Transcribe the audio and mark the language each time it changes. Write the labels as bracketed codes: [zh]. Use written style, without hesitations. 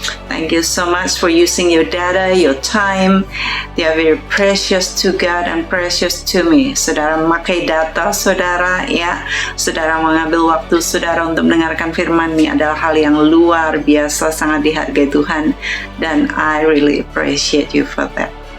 [en] Thank you so much for using your data, your time. They are very precious to God and precious to me. [id] Saudara memakai data saudara, ya. Saudara mengambil waktu saudara untuk mendengarkan firman ini adalah hal yang luar biasa, sangat dihargai Tuhan. [en] Dan I really appreciate you for that.